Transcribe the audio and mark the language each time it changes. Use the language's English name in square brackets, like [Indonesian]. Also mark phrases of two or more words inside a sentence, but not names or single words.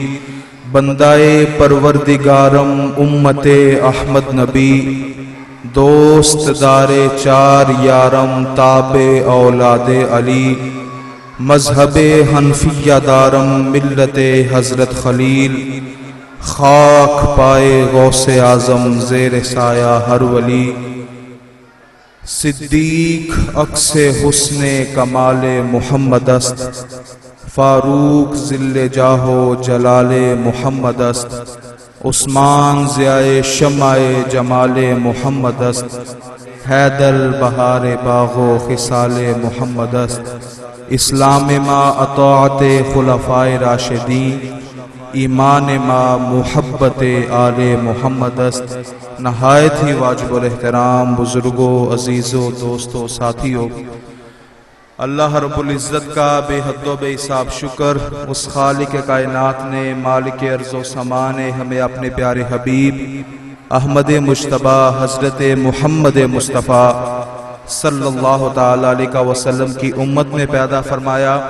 [Persian] بندائے پروردگارم امت احمد نبی، دوست دار چار یارم تابع اولاد علی، مذہب حنفیہ دارم ملت حضرت خلیل، خاک پائے غوث اعظم زیر سایہ ہر ولی، صدیق عکس حسن کمال محمد است، فاروق ذل جاہ و جلال محمد است، عثمان ضیاء شمع جمال محمد است، حیدر بہار باغ و خصال محمد است، اسلام ما اطاعت خلفائے راشدین، ایمان ما محبت آل محمد است. [Urdu] نہایت ہی واجب الاحترام بزرگوں، عزیزوں، دوستوں، ساتھیوں، اللہ رب العزت کا بے حد و بے حساب شکر، اس خالق کائنات نے، مالک ارض و سما نے ہمیں اپنے پیارے حبیب احمد مجتبیٰ حضرت محمد مصطفیٰ [Arabic] صلی اللہ تعالی علیہ وسلم [Urdu] کی امت میں پیدا فرمایا.